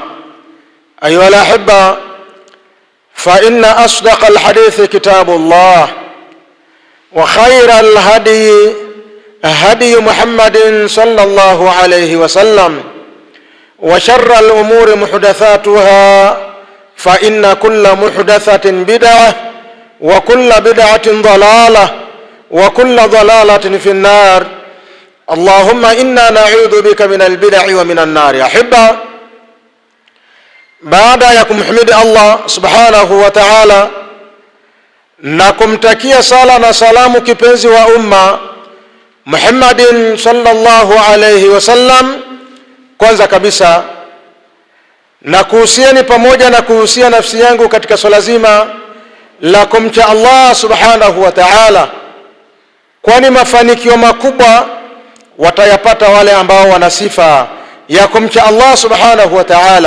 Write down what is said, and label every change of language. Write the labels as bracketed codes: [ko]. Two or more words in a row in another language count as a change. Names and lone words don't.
[ar] أيها الأحبة، فإن أصدق الحديث كتاب الله، وخير الهدي هدي محمد صلى الله عليه وسلم، وشر الأمور محدثاتها، فإن كل محدثة بدعة وكل بدعة ضلالة وكل ضلالة في النار. اللهم إنا نعوذ بك من البدع ومن النار. أحبة، [sw] baada ya kumhimidi Allah [ar] سبحانه وتعالى [sw] na kumtakia sala na salamu kipenzi wa umma Muhammadin [ar] صلى الله عليه وسلم, [sw] kwanza kabisa na kuhusieni pamoja na kuhusia nafsi yangu katika swala zima la kumcha Allah [ar] سبحانه وتعالى, [sw] kwani mafanikio makubwa watayapata wale ambao wana sifa ya kumcha Allah [ar] سبحانه وتعالى.